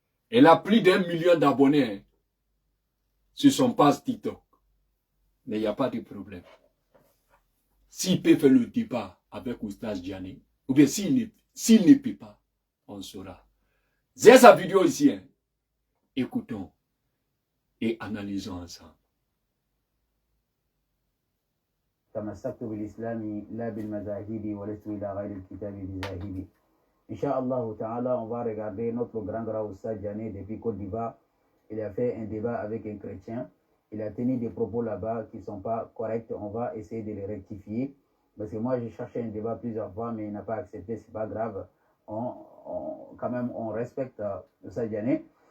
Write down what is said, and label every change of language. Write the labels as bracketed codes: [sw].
[fr] Elle a plus d'1 million d'abonnés sur son page TikTok. Mais il n'y a pas de problème. S'il peut faire le débat avec Oustaz Diané, ou bien s'il ne peut pas, on saura. J'ai sa vidéo ici. Hein. Écoutons et analysons ensemble. [ar] تمسكت بالإسلام لا بالمذاهب ولست إلى غير الكتاب بذاهب. [fr] Inch'Allah Ta'ala, on va regarder notre grand Oustaz Diané depuis Côte d'Ivoire. Il a fait un débat avec un chrétien. Il a tenu des propos là-bas qui ne sont pas corrects. On va essayer de les rectifier. Parce que moi, j'ai cherché un débat plusieurs fois, mais il n'a pas accepté. C'est pas grave. Quand même, on respecte Oustaz Diané.